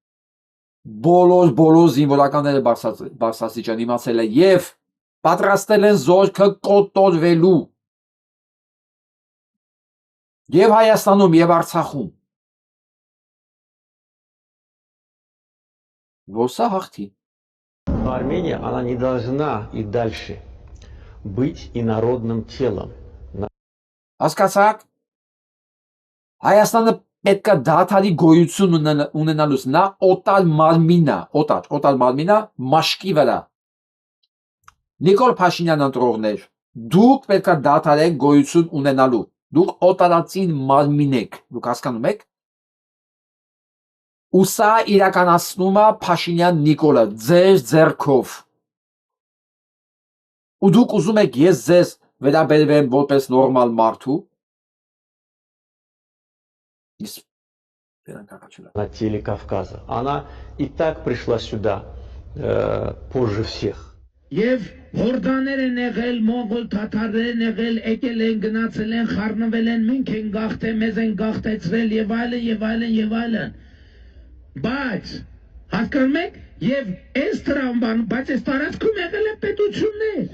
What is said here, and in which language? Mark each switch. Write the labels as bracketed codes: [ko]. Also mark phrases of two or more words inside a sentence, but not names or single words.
[hy] Բոլոր զինվորականները բարձրաստիճան իմացել են եւ պատրաստել են զորքը կոտորվելու եւ Հայաստանում եւ Արցախում։ Որ սա հաղթի։ [ru] Армения, она не должна и дальше быть инородным телом. [hy] Հասկացաք։ Հայաստանը պետք է դադարի գոյություն ունենալուց նա օտար մարմինա մաշկի վրա։ Նիկոլ Փաշինյան ընտրողներ, դուք պետք է դադարեք գոյություն ունենալու։ Դուք օտարածին մարմին եք, դուք հասկանում եք։ Ու սա իրականացնում է Փաշինյան Նիկոլը ձեր ձեռքով։ Ու դուք ուզում եք ես ձեզ վերաբերվեմ որպես նորմալ մարդու։ [ru] На теле Кавказа. Она и так пришла сюда позже всех. [hy] Եվ հորդաներ են եղել, մոնղոլ թաթարներ են եղել, եկել են, գնացել են, խառնվել են, մենք են գաղթել, մեզ են գաղթեցրել եւ այլն եւ այլն եւ այլն։ Բայց հասկանում եք, եւ այս տրամբան, բայց այս տարածքում եղել են պետություններ։